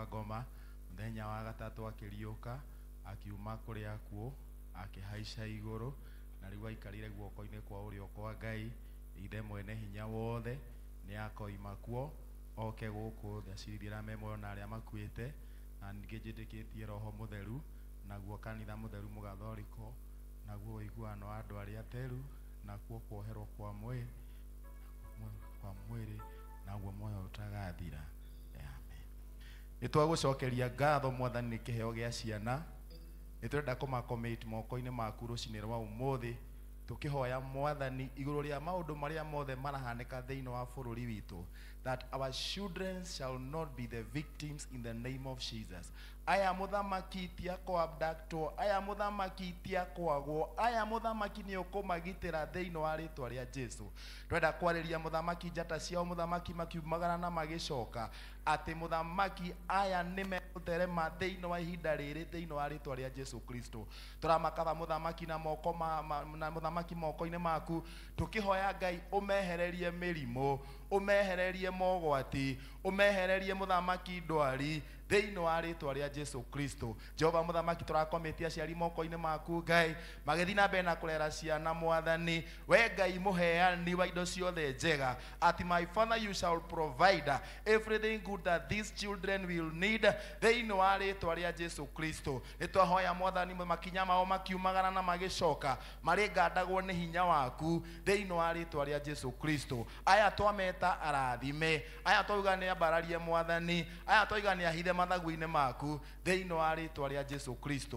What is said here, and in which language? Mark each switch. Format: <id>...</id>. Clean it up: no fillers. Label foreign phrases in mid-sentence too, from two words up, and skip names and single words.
<ki>ngoma, mũthenya wa gatatũ akĩriũka, akiuma kũrĩ akuũ, akĩhaica igũrũ, na rĩu aikarire guoko-inĩ kwa ũrĩo kwa Ngai, Ithe mwene hinya wothe, nĩ akoima kuo, oke gũkũ thĩ acirithie arĩa me muoyo na arĩa makuĩte, na ningĩ njĩtĩkĩtie Roho Mũtheru, naguo kanitha mũtheru mũgathoriko, naguo ũiguano wa andũ arĩa atheru, nakuo kuoherwo kwa mwĩrĩ, naguo muoyo ũtagathira. Amen. Nĩtwagũcokeria ngatho Mwathani nĩ kĩheo gĩa ciana. Nĩtũrenda kũmakomit moko-inĩ maku rũcinĩ rwa ũmũthĩ, tũkĩhoya Mwathani igũrũ rĩa maũndũ marĩa mothe marahanĩka thĩinĩ wa bũrũri witũ,</ki> <en>that our children shall not be the victims in the name of Jesus.</en> <ki>Aya mũthamaki tia abductwo, aya mũthamaki tia kwagwo, aya mũthamaki nĩ ũkũmagitĩra thĩinĩ wa rĩtwa rĩa Jesu. Twenda kwarĩria mũthamaki njata ciao, mũthamaki makiumagara na magĩcoka, atĩ mũthamaki aya nĩmegũtherema thĩinĩ wa ihinda rĩrĩ thĩinĩ wa rĩtwa rĩa Jesu Kristo. Tũramakatha mũthamaki na moko na mũthamaki moko-inĩ maku, tũkĩhoya Ngai ũmehererie mĩrimũ, ũmehererie mogwati, ũmehererie mũthamaki ndwari thĩinĩ wa rĩtwa rĩa Jesu Kristo. Jehova mũthamaki tũrakometia aciari moko-inĩ maku Ngai, magĩthiĩ na mbere na kũrera ciana Mwathani, we Ngai mũheani wa indo ciothe njega,</ki> <en>at my Father you shall provide everything good that these children will need</en> <ki>thĩinĩ wa rĩtwa rĩa Jesu Kristo. Nĩtwahoya Mwathani makinya mao makiumagara na magĩcoka, marĩ ngandagwo nĩ hinya waku thĩinĩ wa rĩtwa rĩa Jesu Kristo. Aya twameta arathime, aya twauga nĩ ambararie Mwathani, aya twauga nĩ ahithe mathagu-inĩ maku thĩinĩ wa rĩtwa rĩa Jesu Kristo.</ki>